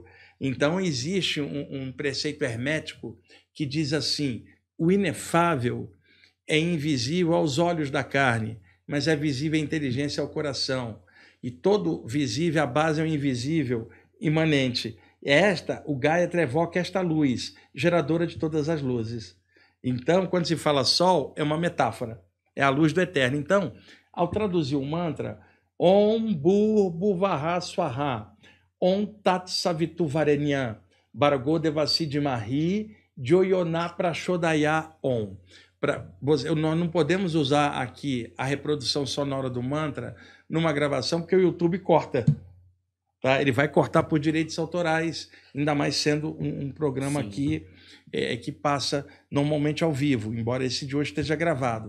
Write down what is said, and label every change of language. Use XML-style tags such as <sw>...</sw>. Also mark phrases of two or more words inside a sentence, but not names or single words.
<pt>Então, existe um preceito hermético que diz assim: o inefável é invisível aos olhos da carne, mas é visível a inteligência ao coração. E todo visível, a base é o invisível, imanente. O Gayatri evoca esta luz, geradora de todas as luzes. Então, quando se fala sol, é uma metáfora, é a luz do eterno. Então, ao traduzir o mantra,</pt> <sa>ॐ भूर् भुवः स्वाहा, ॐ तत् सवितु वरेण्यं, भर्गो देवसि धीमहि, जोयोन प्रचोदय ॐ.</sa> <pt>Nós não podemos usar aqui a reprodução sonora do mantra numa gravação, porque o YouTube corta. Tá? Ele vai cortar por direitos autorais, ainda mais sendo um programa aqui que passa normalmente ao vivo, embora esse de hoje esteja gravado.</pt>